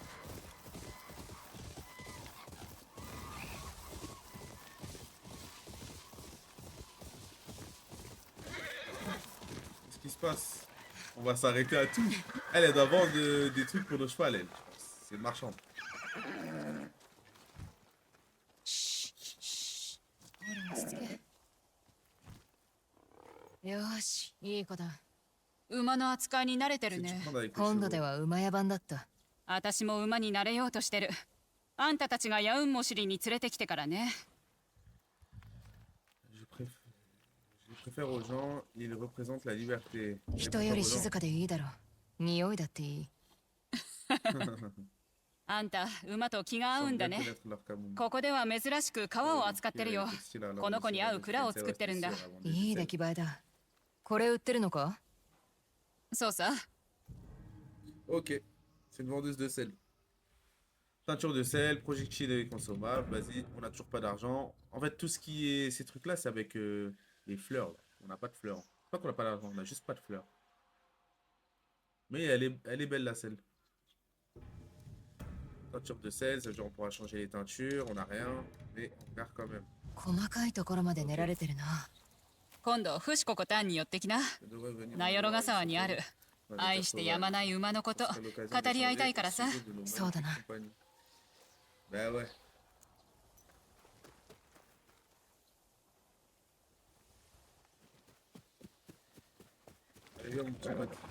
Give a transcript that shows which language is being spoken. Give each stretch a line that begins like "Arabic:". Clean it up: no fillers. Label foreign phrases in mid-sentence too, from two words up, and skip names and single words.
French: Qu'est-ce qui se passe? On va s'arrêter à tout. Elle doit vendre des trucs pour nos chevals, elle. C'est marchand.
Japanese: よし、いい子だ。馬の扱いに慣れてるね。今度では馬屋版だった。私も馬になれようとしてる。あんたたちがヤウンモシリに連れてきてからね。
French: Je préfère aux gens, ils représentent la liberté.
Japanese: 人より静かでいいだろう。匂いだっていい。あんた、馬と気が合うんだね。ここでは珍しく革を扱ってるよ。この子に合う蔵を作ってるんだ。いい出来栄えだ。これ売ってるのか？そうさ。
French: Ok, c'est une vendeuse de sel. Teinture de sel, projectile et consommable. Vas-y, on n'a toujours pas d'argent. En fait, tout ce qui est ces trucs-là, c'est avec les fleurs. Là. On n'a pas de fleurs. Pas qu'on n'a pas d'argent, on n'a juste pas de fleurs. Mais elle est belle la sel. Teinture de sel, ça veut dire on pourra changer les teintures, on n'a rien, mais on garde quand même.
Japanese: 細かいところまで練られてるな。今度、フシココタンに寄ってきな。ナヨロガ沢にある。愛してやまない馬のこと、語り合いたいからさ。そうだな。
French: Ben ouais. Allez, viens, mon petit pote.